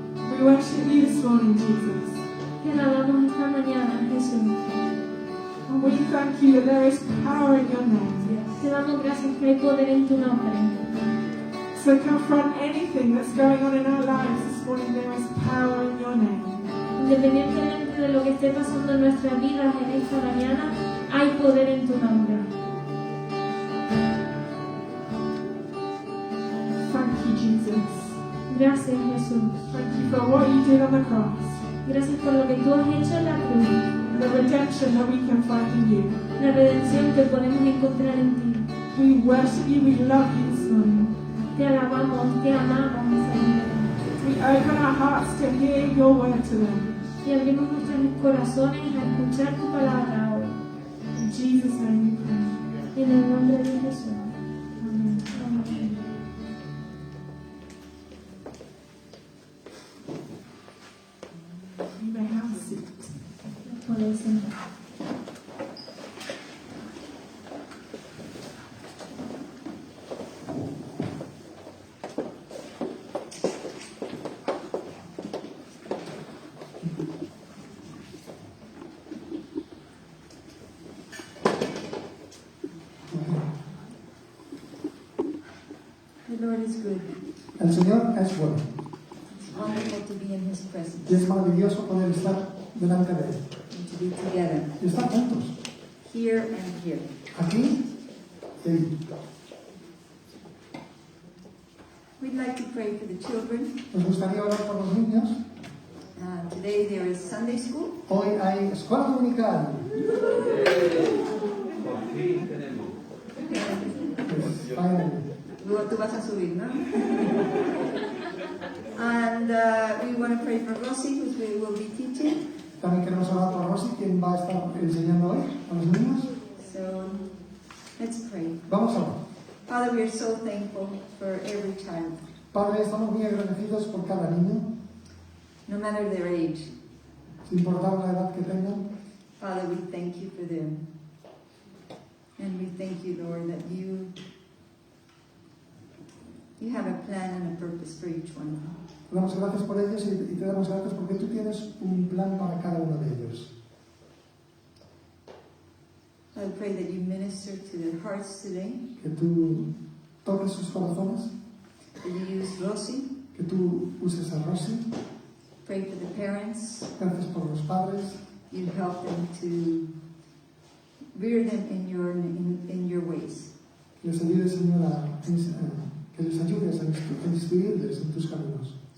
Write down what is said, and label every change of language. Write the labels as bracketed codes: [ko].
[en] We worship you this morning, Jesus. [es] Te alabamos esta mañana, Jesús. [en] And we thank you that there is power in your name. [es] Te damos gracias que hay poder en tu nombre. [en] So confront anything that's going on in our lives this morning, there is power in your name. [es] Independientemente de lo que esté pasando en nuestras vidas en esta mañana, hay poder en tu nombre. [en] Thank you, Jesus. [es] Gracias, Jesús. [en] Thank you for what you did on the cross, [es] Gracias por lo que tú has hecho en la cruz, [en] the redemption that we can find in you. [es] la redención que podemos encontrar en ti. [en] We worship you, we love you this morning. [es] Te alabamos, te amamos, Señor. [en] We open our hearts to hear your word today. [es] Y abrimos nuestros corazones a escuchar tu palabra hoy. [en] In Jesus' name we pray. [es] En el nombre de Jesús. Amén. Amén. [en] You may have a seat. [es] Podéis sentar. [en] The Lord is good. [es] El Señor es bueno. [en] It's wonderful to be in His presence [es] Y es maravilloso poder estar delante de Él. [en] and to be together, [es] Y estar juntos. [en] here and here. [es] Aquí y allí. [en] We'd like to pray for the children. [es] Nos gustaría orar por los niños. [en] Today there is Sunday school. [es] Hoy hay escuela dominical. [en] Pues, finally. [es] Luego tú vas a subir, ¿no? [en] And we want to pray for Rosie, who will be teaching. [es] También queremos hablar con Rosy, quien va a estar enseñando hoy a los niños. [en] So let's pray. [es] Vamos a ver. [en] Father, we are so thankful for every child, [es] Padre, estamos muy agradecidos por cada niño, [en] no matter their age. [es] sin importar la edad que tengan. [en] Father, we thank you for them. And we thank you, Lord, that you have a plan and a purpose for each one of them. [es] Te damos gracias por ellos y te damos gracias porque tú tienes un plan para cada uno de ellos. [en] I pray that you minister to their hearts today, [es] Que tú toques sus corazones, [en] that you use Rosie. [es] que tú uses a Rosy. [en] Pray for the parents. [es] Gracias por los padres. [en] You help them to rear them in your ways. [es] Que les ayudes, Señor, que les ayudes a instruirles en tus caminos.